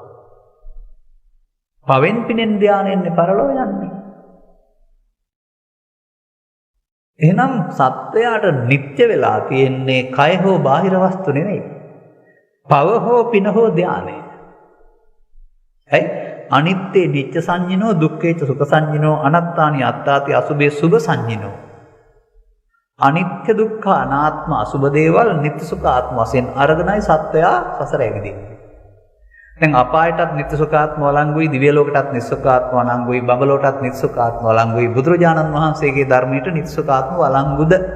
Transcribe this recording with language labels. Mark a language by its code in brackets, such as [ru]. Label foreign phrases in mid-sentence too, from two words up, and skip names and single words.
[si] පවෙන් පිනෙන් ධානයෙන් පරලෝ යන්නේ. එහෙනම් සත්වයාට නිත්‍ය වෙලා තියෙන්නේ කය හෝ බාහිර වස්තු නෙවෙයි. පව හෝ පින හෝ ධානය. ඇයි? [pi] අනිත්‍ය නිච්ච සංඤිනෝ දුක්ඛේච සුඛ සංඤිනෝ අනත්තානි අත්තාති අසුභේ සුභ සංඤිනෝ. [si] අනිත්‍ය දුක්ඛ අනාත්ම අසුභ දේවල් නිත්‍ය සුඛ ආත්ම වශයෙන් අරගෙනයි සත්වයා සසර ඇවිදින්නේ. දැන් අපායටත් නිත්‍ය සුඛ ආත්ම වළංගුයි, දිව්‍ය ලෝකයටත් නිත්‍ය සුඛ ආත්ම වළංගුයි, බඹලෝකටත් නිත්‍ය සුඛ ආත්ම වළංගුයි. බුදුරජාණන් වහන්සේගේ ධර්මයට නිත්‍ය සුඛ ආත්ම වළංගුද?